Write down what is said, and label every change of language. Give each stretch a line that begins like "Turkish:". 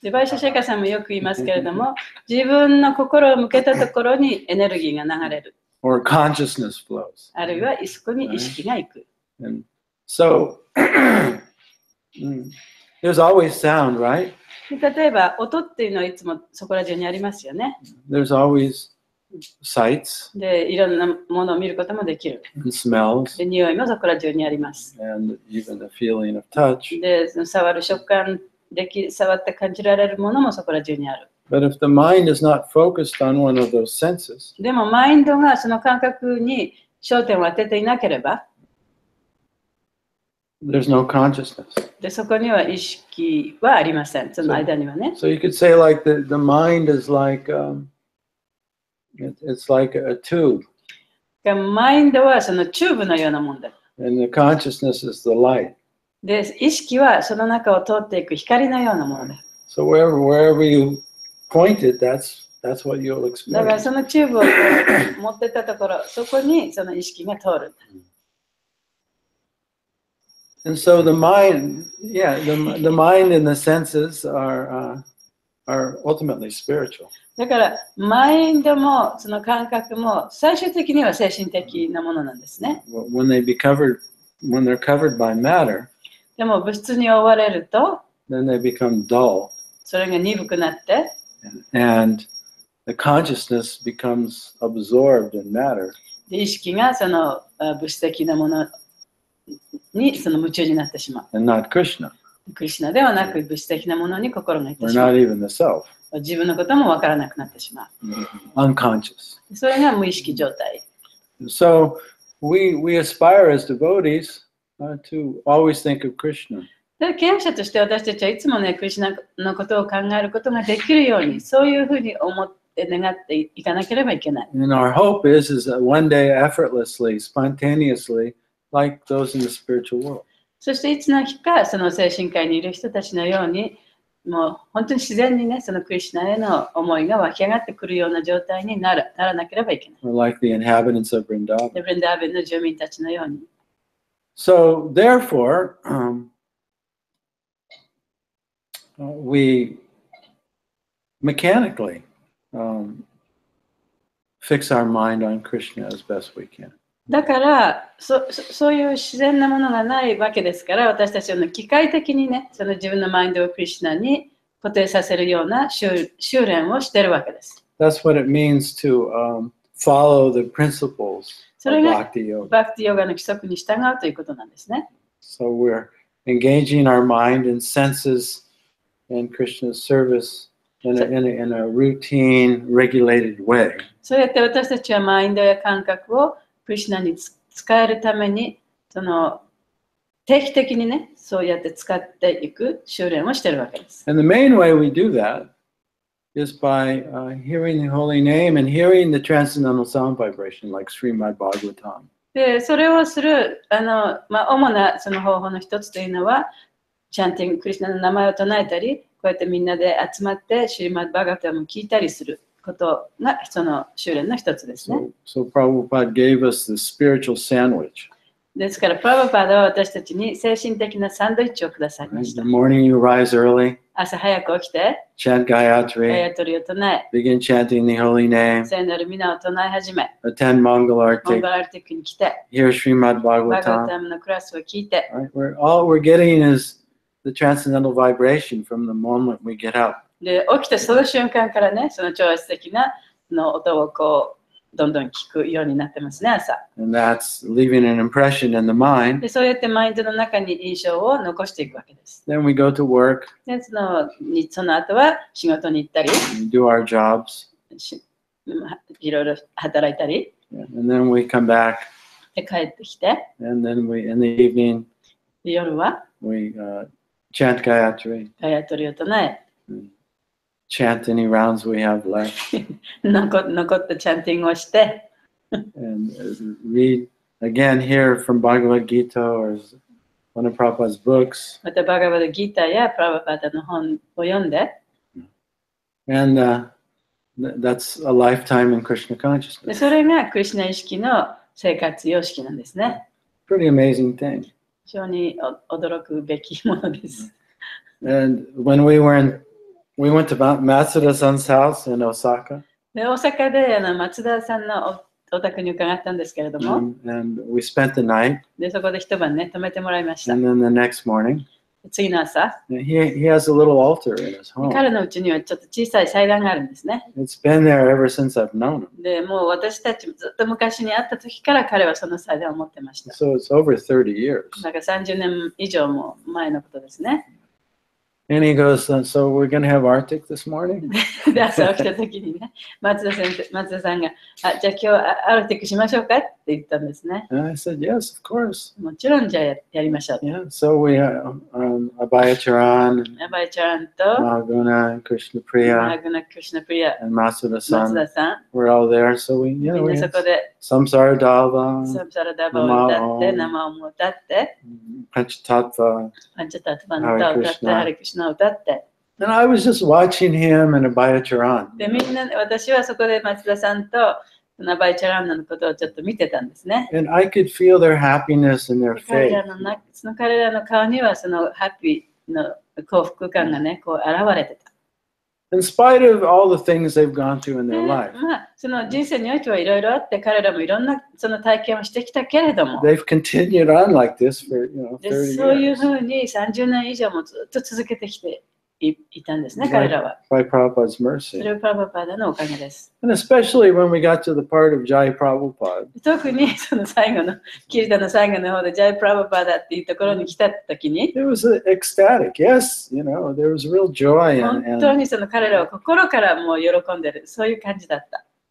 Japanese: で、バイシャシェカさんもよく言いますけれども、自分の心を向けたところにエネルギーが流れる。
English: Or consciousness flows.
Japanese: あるいはそこに意識が行く。
English: And so there's always sound, right?
Japanese: で、例えば音っていうのはいつもそこら中にありますよね。
English: There's always sights
Japanese: で、いろんなものを見ることもできる。
English: and smells
Japanese: で、匂いもそこら中にあります。
English: and even the feeling of touch.
Japanese: で、触る食感触って感じられるものもそこら中にある。
English: But if the mind is not focused on one of those senses,
Japanese: でもマインドがその感覚に焦点を当てていなければ、
English: there's no consciousness.
Japanese: でそこには意識はありません。その間にはね。
English: So you could say like the mind is like it's like a tube,
Japanese: マインドはそのチューブのようなもんだ。
English: and the consciousness is the light.
Japanese: で、意識はその中を通っていく光のようなものだ。
English: So wherever you point it, that's what you'll
Japanese: だから
English: experience.
Japanese: そのチューブを持ってったところ、そこにその意識が通る。
English: And so the mind, yeah, the mind and the senses are ultimately spiritual.
Japanese: だからマインドもその感覚も最終的には精神的なものなんですね。
English: When they're covered by matter,
Japanese: でも物質に覆われると
English: then they become dull,
Japanese: それが鈍くなって
English: and the consciousness becomes absorbed in matter.
Japanese: で意識がその物質的なものにその夢中になってしまう。
English: And not Krishna,
Japanese: クリシュナではなく物質的なものに心がいって
English: or
Japanese: しま
English: not
Japanese: う。
English: even the self,
Japanese: 自分のこともわからなくなってしま
English: unconscious.
Japanese: う。それが無意識状態。
English: So we aspire as devotees to always think of Krishna.
Japanese: で、経営者として私たちはいつもね、クリシュナのことを考えることができるように、そういうふうに思って願っていかなければいけない。
English: And our hope is that one day effortlessly, spontaneously, like those in the spiritual world.
Japanese: そしていつの日か、その精神界にいる人たちのように、もう本当に自然にね、そのクリシュナへの思いが湧き上がってくるような状態にならなければいけない。
English: Or like the inhabitants of Vrindavan.
Japanese: で、ブリンダーベンの住民たちのように。
English: So therefore, we mechanically fix our mind on Krishna as best we can.
Japanese: だからそういう自然なものがないわけですから、私たちは機械的にね、その自分のマインドをクリシュナに固定させるような修練をしているわけです。
English: That's what it means to follow the principles
Japanese: そ
English: of
Japanese: れが
English: bhakti-yoga.
Japanese: バクティヨガの規則に従うということなんですね。
English: So we're engaging our mind and senses in Krishna's service in a routine, regulated way.
Japanese: そうやって私たちはマインドや感覚をクリシュナに使えるために、その定期的にね、そうやって使っていく修練をしているわけです。
English: And the main way we do that is by hearing the holy name and hearing the transcendental sound vibration like Śrīmān Bhagavatam.
Japanese: で、それをする主なその方法の一つというのは、チャンティング、クリシュナの名前を唱えたり、こうやってみんなで集まって、シュリマッド・バガヴタムを聞いたりすることがその修練の一つですね。
English: So Prabhupada gave us the spiritual sandwich.
Japanese: ですから、プラブパーダは私たちに精神的なサンドイッチをくださいま
English: In
Japanese: し
English: the
Japanese: た。
English: morning, you rise early,
Japanese: 朝早く起きて、
English: chant
Japanese: ガ
English: Gayatri,
Japanese: ヤトリを唱え、
English: begin chanting the holy name,
Japanese: 聖なる皆を唱え始め、
English: attend Mongol
Japanese: モンゴ
English: Arctic,
Japanese: ルアルティックに来て、
English: hear Śrīmān
Japanese: バガバ
English: Bhagavatam.
Japanese: タムのクラスを聞いて、
English: Right? All we're getting is the transcendental vibration from the moment we get up.
Japanese: で、起きたその瞬間からね、その超越的なの音をこう、どんどん聞くようになってますね、朝。
English: And that's leaving an impression in the mind.
Japanese: で、そうやってマインドの中に印象を残していくわけです。
English: Then we go to work,
Japanese: で、その後は仕事に行ったり、
English: we do our jobs,
Japanese: いろいろ働いたり、
English: and then we come back,
Japanese: で帰ってきて、
English: and then in the evening,
Japanese: で夜は
English: we chant Gayatri,
Japanese: ガヤトリを唱え、
English: chant any rounds we have left,
Japanese: 残ったチャンティングをして、
English: and read again here from Bhagavad Gita or one of Prabhupada's books.
Japanese: またバガバダギーターやプラバパダの本を読んで、
English: And that's a lifetime in Krishna
Japanese: で
English: consciousness.
Japanese: それがクリシュナ意識の生活様式なんですね。
English: Pretty amazing thing.
Japanese: 非常に驚くべきものです。
English: And when we went to Matsuda-san's house in Osaka,
Japanese: で、大阪で松田さんのお宅に伺ったんですけれども、
English: and we spent the night,
Japanese: でそこで一晩ね、泊めてもらいました。
English: and then the next morning,
Japanese: 次の朝、
English: he has a little altar in his home.
Japanese: 彼のうちにはちょっと小さい祭壇があるんですね。
English: It's been there ever since I've known him.
Japanese: で、もう私たちずっと昔に会った時から彼はその祭壇を持ってました。
English: So it's over 30 years.
Japanese: だから30年以上も前のことですね。
English: And he goes, so we're going to have Arctic this morning?
Japanese: で、朝起きた時にね、松田さんが、じゃあ今日アルティックしましょうかって言ったんですね。
English: And I said, yes, of course.
Japanese: もちろんじゃあやりましょう。
English: Yeah, so we Abhayacharan,
Japanese: アバイちゃんと、
English: Mahaguna, Krishna Priya,
Japanese: マグナ・クリシュナ・プリア、
English: and
Japanese: 松
English: Matsuda-san
Japanese: 田さん、
English: were all there. So we
Japanese: みんなそ
English: had
Japanese: こで
English: Samsara Dava,
Japanese: サムサラダバを歌って、生を歌って、
English: Panchatattva.
Japanese: パンチャタトバの歌を歌って、ハリクシュナを歌って、
English: And I was just watching him and Abhayacharan.
Japanese: で、みんな、私はそこで松田さんとナバイチャランナのことをちょっと見てたんですね。
English: And I could feel their happiness and their
Japanese: 彼
English: faith.
Japanese: らの顔にはそのハッピーの幸福感がね、こう現れてた。
English: In spite of all the things they've gone through in
Japanese: で
English: their life,
Japanese: まあ、その人生においてはいろいろあって、彼らもいろんなその体験をしてきたけれども、
English: they've continued on like this for
Japanese: で
English: 30
Japanese: そういう
English: years
Japanese: ふうに30年以上もずっと続けてきていたんですね、彼らは。
English: by Prabhupada's
Japanese: そ
English: mercy.
Japanese: れはプラバパーダのおかげです。
English: And especially when we got to the part of Jai Prabhupada,
Japanese: 特にその最後の、キリタの最後の方でジャイプラバパーダっていうところに来た時に、
English: it was ecstatic. Yes, there was real joy
Japanese: 本当
English: and
Japanese: にその彼らは心からもう喜んでる、そういう感じだった。